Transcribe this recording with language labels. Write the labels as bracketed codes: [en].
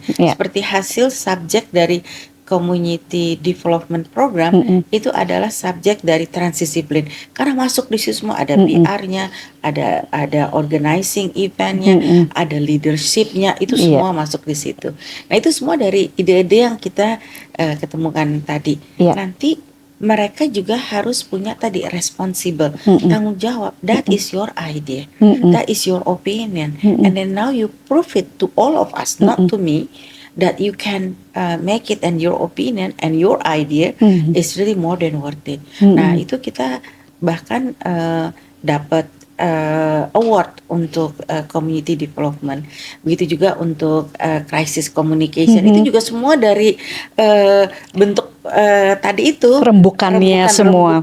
[id] Seperti hasil subjek dari Community Development Program itu adalah subjek dari transdisiplin. Karena masuk di situ semua ada PR-nya, ada organizing event-nya, ada leadership-nya, itu semua masuk di situ. Nah itu semua dari ide-ide yang kita ketemukan tadi. Nanti mereka juga harus punya tadi responsible, tanggung jawab. [en] That is your idea, that is your opinion, and then now you prove it to all of us, not to me, that you can make it and your opinion and your idea is really more than worth it. [id] Nah itu kita bahkan dapat award untuk community development. Begitu juga untuk crisis communication. Itu juga semua dari bentuk tadi itu rembukannya semua.